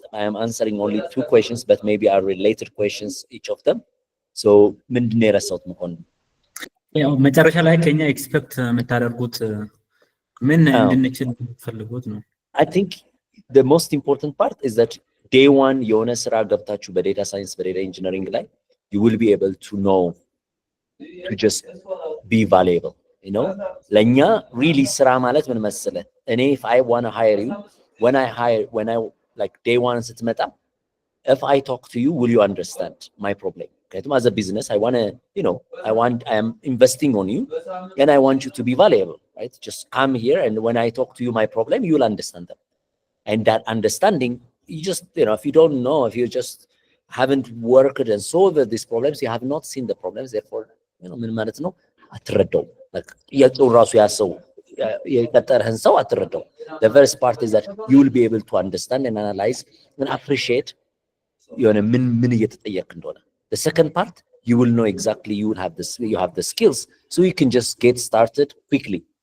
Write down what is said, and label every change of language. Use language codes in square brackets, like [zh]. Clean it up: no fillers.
[en] I am answering only 2 questions, but maybe are related questions, each of them. [am] So ምንድን ነው የረሳሁት መኮንን? ያው መጨረሻ ላይ ከኛ ኤክስፔክት የምታደርጉት ምን እንድንችል ፈልጉት ነው? [en] I think the most important part is that day one [am] የሆነ ስራ ገብታችሁ በዴታ ሳይንስ በዴታ ኢንጂነሪንግ ላይ [en] you will be able to know to just be valuable. [am] ለእኛ really ስራ ማለት ምን መሰለህ? [en] እኔ if I want to hire you, when I like day one ስትመጣ, if I talk to you, will you understand my problem? Okay, as a business, I want to, I am investing on you and I want you to be valuable, right? Just come here and when I talk to you my problem, you will understand them. And that understanding, you just, if you don't know, if you just haven't worked and solved these problems, you have not seen the problems, therefore, [am] ምን ማለት ነው አትረዳው። [en] like [am] የጥሩ ራሱ ያሰው የቀጠረህን ሰው አትረዳው። [en] The first part is that you will be able to understand and analyze and appreciate [am] የሆነ ምን እየተጠየቅ እንደሆነ። [en] The second part, you will know exactly, you have the skills, so you can just get started quickly.